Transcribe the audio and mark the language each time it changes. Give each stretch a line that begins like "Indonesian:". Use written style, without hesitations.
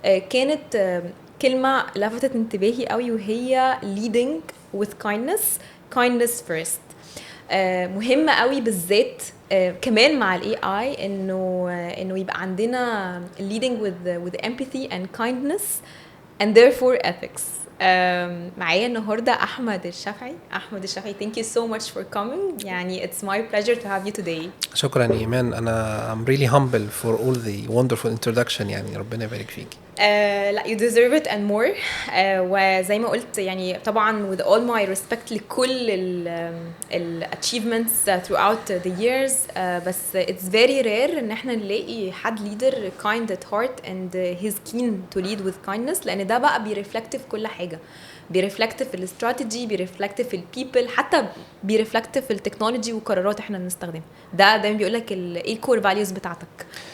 Arabic: كانت كلمه لفتت انتباهي قوي وهي
English: leading with kindness first.
Arabic: مهمة قوي بالذات كمان مع ال AI انه يبقى عندنا
English: leading with empathy and kindness and therefore ethics.
Arabic: معايا النهاردة أحمد الشافعي.
English: thank you so much for coming. يعني it's my pleasure to have you today.
Arabic: شكرا إيمان.
English: أنا I'm really humble for all the wonderful introduction.
Arabic: يعني ربنا يبارك فيكي.
English: لا you deserve it and more.
Arabic: وزي ما قلت يعني طبعا
English: with all my respect لكل ال achievements throughout the years.
Arabic: بس
English: it's very rare
Arabic: ان احنا نلاقي حد
English: leader kind at heart and he's keen to lead with kindness،
Arabic: لان ده بقى بيرفلكت في كل حاجة، بيرفلكت في الاستراتيجي، بيرفلكت في البيبل، حتى بيرفلكت في التكنولوجي وقرارات احنا بنستخدمها. ده دايما بيقولك ايه الكور فاليوز بتاعتك.